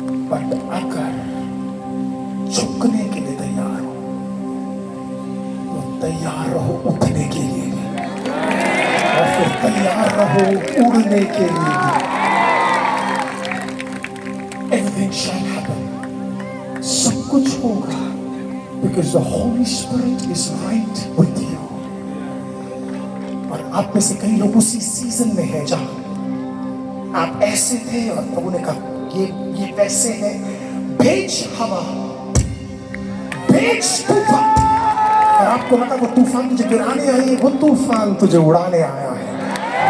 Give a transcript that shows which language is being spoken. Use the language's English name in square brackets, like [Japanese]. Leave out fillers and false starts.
[Hindi] But अगर झुकने के लिए तैयार हो तो तैयार रहो उठने के लिए भी, और फिर तैयार रहो उड़ने के लिए भी। [English] Everything shall happen. [Hindi] सब कुछ होगा [English] because the Holy Spirit is right with you. [Hindi] और आप में से कई लोग उसी सीजन में हैं जहां आप ऐसे थे और प्रभु ने कहा ये वैसे है। भेज हवा, भेज तूफान। और आपको लगा वो तूफान तुझे गिराने आई है, वो तूफान तुझे उड़ाने आया है।